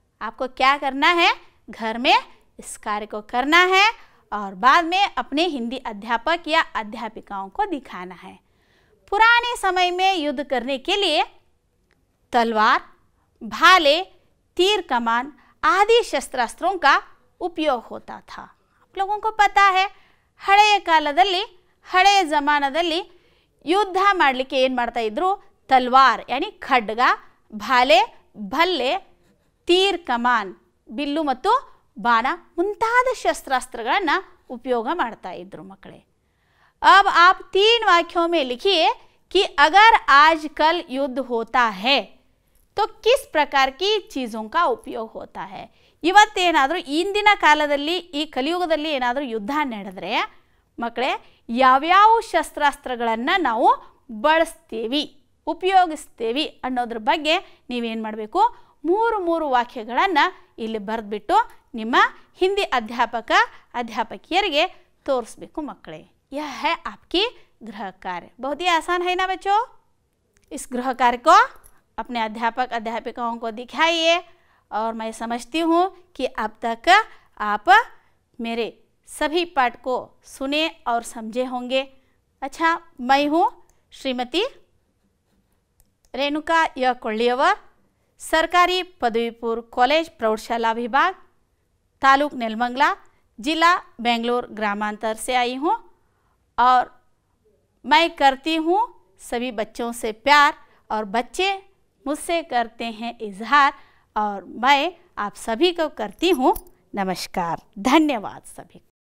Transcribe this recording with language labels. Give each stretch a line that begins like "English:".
Hindi: आपको क्या करना है? घर में इस कार्य को करना है और बाद में अपने हिंदी अध्यापक या अध्यापिकाओं को दिखाना है। पुराने समय में युद्ध करने के लिए तलवार, भाले, तीर कमान आदि शस्त्रास्त्रों का उपयोग होता था। आप लोगों को पता है,
Kannada: ಹಳೆಯ ಕಾಲದಲ್ಲಿ, ಹಳೆಯ ಜಮಾನದಲ್ಲಿ ಯುದ್ಧ ಮಾಡಲಿಕ್ಕೆ ಏನು ಮಾಡ್ತಾ ಇದ್ರು? ತಲ್ವಾರ್ ಯಾನಿ ಖಡ್ಗ, ಭಾಲೆ, ಭಲ್ಲೆ, ತೀರ್ ಕಮಾನ್ ಬಿಲ್ಲು ಮತ್ತು ಬಾಣ ಮುಂತಾದ ಶಸ್ತ್ರಾಸ್ತ್ರಗಳನ್ನು उपयोग ಮಾಡ್ತಾ ಇದ್ರು ಮಕ್ಕಳೇ।
Hindi: अब आप 3 वाक्यों में लिखिए कि अगर आजकल युद्ध होता है तो किस प्रकार की चीज़ों का उपयोग होता है।
Kannada: ಇವತ್ತೇನಾದರೂ ಇಂದಿನ ಕಾಲದಲ್ಲಿ ಈ ಕಲಿಯುಗದಲ್ಲಿ ಏನಾದರೂ ಯುದ್ಧ ನಡೆದರೆ ಮಕ್ಕಳೇ ಯಾವ್ಯಾವ ಶಸ್ತ್ರಾಸ್ತ್ರಗಳನ್ನು ನಾವು ಬಳಸ್ತೀವಿ, ಉಪಯೋಗಿಸ್ತೀವಿ ಅನ್ನೋದ್ರ ಬಗ್ಗೆ ನೀವೇನು ಮಾಡಬೇಕು? 3 ವಾಕ್ಯಗಳನ್ನು ಇಲ್ಲಿ ಬರೆದ್ಬಿಟ್ಟು ನಿಮ್ಮ ಹಿಂದಿ अध्यापक अध्यापकियರಿಗೆ तोरिसಬೇಕು मಕ್ಕಳೇ।
Hindi: यह है आपकी गृह कार्य। बहुत ही आसान है ना बच्चों? इस गृह कार्य को अपने अध्यापक अध्यापिकाओं को दिखाइए और मैं समझती हूँ कि अब तक आप मेरे सभी पाठ को सुने और समझे होंगे। अच्छा, मैं हूँ श्रीमती रेणुका य ಕೊಳ್ಳಿಯवर, सरकारी पदवी पूर्व कॉलेज प्रौढ़शाला विभाग, तालुक नेलमंगला, जिला बेंगलोर ग्रामांतर से आई हूँ और मैं करती हूँ सभी बच्चों से प्यार और बच्चे मुझसे करते हैं इजहार और मैं आप सभी को करती हूँ नमस्कार। धन्यवाद सभी।